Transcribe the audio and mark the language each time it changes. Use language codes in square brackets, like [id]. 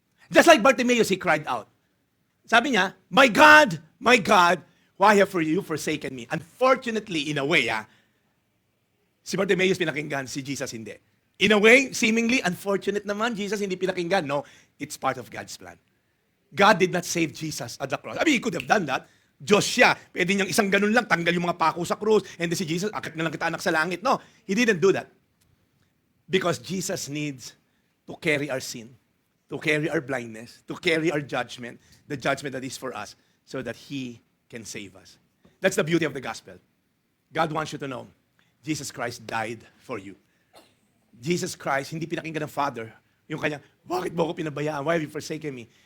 [en] Just like Bartimaeus, he cried out. Sabi niya, my God, why have you forsaken me? [tl] Unfortunately, in a way, si Bartimaeus pinakinggan, si Jesus hindi. [en] In a way, seemingly, unfortunate naman, Jesus [tl] hindi pinakinggan. [en] No, it's part of God's plan. God did not save Jesus at the cross. I mean, He could have done that. [tl] Diyos siya. Pwede niyang isang ganun lang, tanggal yung mga pako sa krus, and then si Jesus, akit na lang kita anak sa langit. [en] No, He didn't do that. Because Jesus needs to carry our sin, to carry our blindness, to carry our judgment, the judgment that is for us, so that He can save us. That's the beauty of the gospel. God wants you to know, Jesus Christ died for you. Jesus Christ, [tl] hindi pinakinggan ng Father, yung kanya, bakit mo ako pinabayaan? [en] Why have you forsaken me?